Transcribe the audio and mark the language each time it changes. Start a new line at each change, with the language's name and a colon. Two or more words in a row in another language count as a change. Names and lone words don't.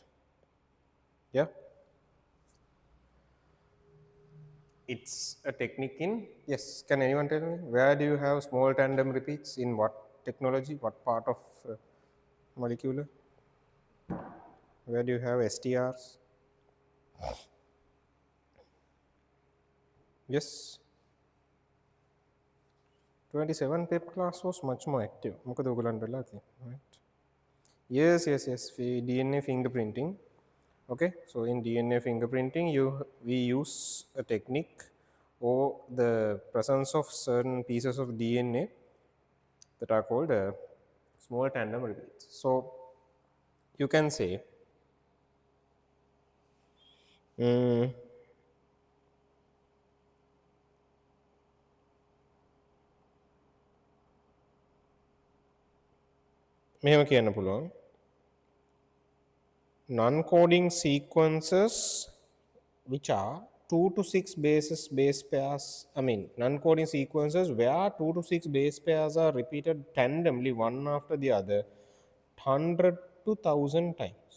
English: Yeah, it's a technique in, yes, can anyone tell me where do you have small tandem repeats, in what technology, what part of molecular, where do you have STRs? Yes, 27 pep class was much more active.
Sinhala: මොකද ඔයගලන්ට වෙලා තියෙන්නේ,
English: right? Yes, DNA fingerprinting. Okay, so in DNA fingerprinting we use a technique or the presence of certain pieces of DNA that are called small tandem repeats. So you can say
Sinhala: මෙහෙම කියන්න පුළුවන්,
English: non-coding sequences which are 2 to 6 base pairs, I mean non-coding sequences where 2 to 6 base pairs are repeated tandemly one after the other 100 to 1000 times.